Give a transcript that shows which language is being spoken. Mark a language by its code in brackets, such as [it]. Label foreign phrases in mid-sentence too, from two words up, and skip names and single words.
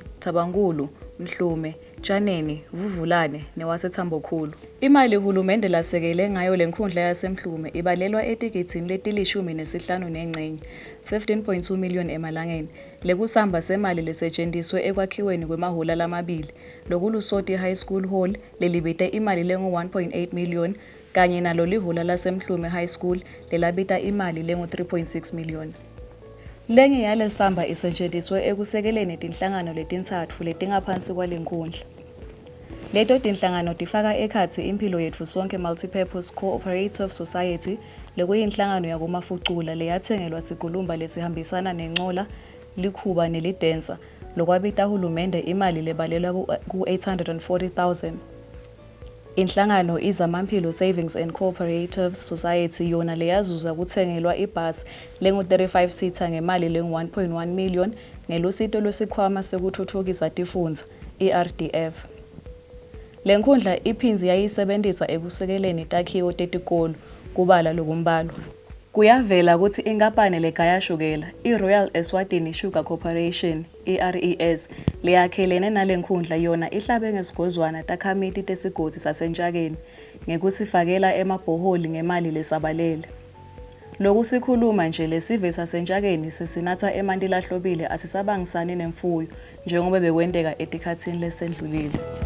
[ss] Thabangulu Mhlume Tshaneni Vuvulane newaseThambokhulu imali uhulumende lasekele ngayo lenkundla yaseMhlume ibalelwa etikithini letilishumi nesihlanu nengcenye 15.2 million emalangeni lekusamba semali lesetshenziswe ekwakhiweni kwemahhola lamabili lokulusoti high school hall lelibite imali lengu 1.8 million kanye nalo lihhola laseMhlume high school lelabita imali lengu 3.6 million. Lenye yale samba isetshenziswe ekusekeleni tinhlangano letintathu letingaphansi kwalenkundla. Leto tinhlangano tifaka ekhatsi impilo yetfu sonke multipurpose cooperative society lekuyinhlangano yakumafucula leyathengelwa sigulumba lesihambisana nencola likhuba nelidensa lokwabita uhulumende imali lebalelwa ku-840,000. Inhlangano iZamampilo Savings and Cooperative Society yona leyazuza kuthengelwa ibhasi lengu-35 seater ngemali lengu-1.1 million ngelusito lwesikhwama sekuthuthukisa tifundza, i-RDF. Le nkhundla iphinzi yayisebenzisa ekusekeleni takhiwo tetikolo kubala lokumbalwa. Kuyavela ukuthi inkampani legaya shukela, i-Royal Eswatini Sugar Corporation, i-RES, leyakhelene nale nkhundla yona ihlabe ngesigozwana takhamiti tesigodi sasentsakeni ngekusifakela emabhoholi ngemali lesabalele. Lokhu sikhuluma nje lesive sasentsakeni sesinatha emanti lahlobile asisabangisani nemfuyo njengoba bekwenteka etikhatsini lesendlulile.